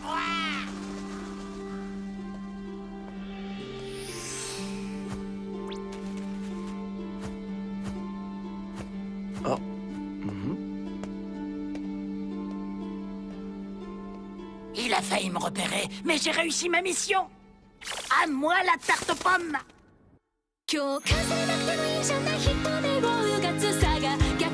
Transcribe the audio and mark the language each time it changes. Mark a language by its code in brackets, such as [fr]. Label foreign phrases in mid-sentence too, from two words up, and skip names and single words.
[fr] Oh. Il a failli me repérer, mais j'ai réussi ma mission. À moi la tarte aux pommes. [ja] 今日飾らなくてもいいじゃない人目をうがつさが逆